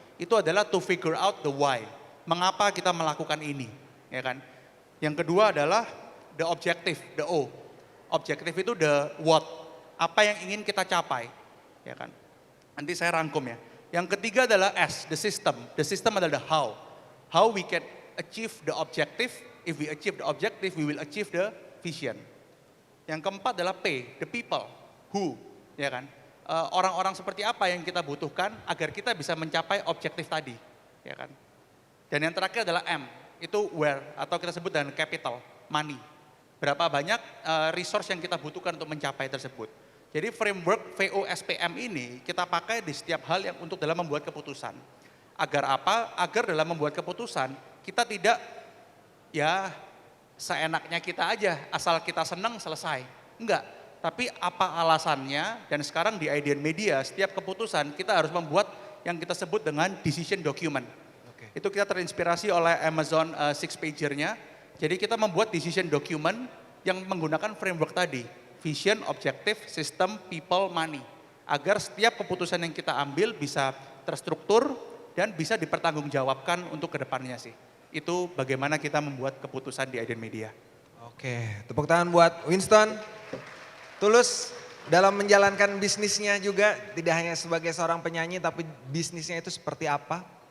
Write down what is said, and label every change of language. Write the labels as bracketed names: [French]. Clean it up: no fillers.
[Indonesian] Itu adalah [English] to figure out the why. [Indonesian] Mengapa kita melakukan ini, ya kan? Yang kedua adalah [English] the objective, the O. Objective itu the what. [Indonesian] Apa yang ingin kita capai, ya kan? Nanti saya rangkum ya. Yang ketiga adalah [English] S, the system. The system adalah the how. How we can achieve the objective. If we achieve the objective, we will achieve the vision. [Indonesian] Yang keempat adalah P, [English] the people, who, [Indonesian] ya kan? Orang-orang seperti apa yang kita butuhkan agar kita bisa mencapai objektif tadi, ya kan? Dan yang terakhir adalah M, itu [English] where [Indonesian] atau kita sebut dengan capital, money. Berapa banyak resource yang kita butuhkan untuk mencapai tersebut. Jadi framework VOSPM ini kita pakai di setiap hal yang untuk dalam membuat keputusan. Agar apa? Agar dalam membuat keputusan kita tidak ya seenaknya kita aja, asal kita senang selesai. Enggak, tapi apa alasannya dan sekarang di IDN Media setiap keputusan kita harus membuat yang kita sebut dengan decision document. Itu kita terinspirasi oleh Amazon six pager-nya. Jadi kita membuat decision document yang menggunakan framework tadi. [English] Vision, objective, system, people, money. [Indonesian] Agar setiap keputusan yang kita ambil bisa terstruktur dan bisa dipertanggungjawabkan untuk kedepannya sih. Itu bagaimana kita membuat keputusan di IDN Media. Oke, tepuk tangan buat Winston. Tulus dalam menjalankan bisnisnya juga, tidak hanya sebagai seorang penyanyi tapi bisnisnya itu seperti apa?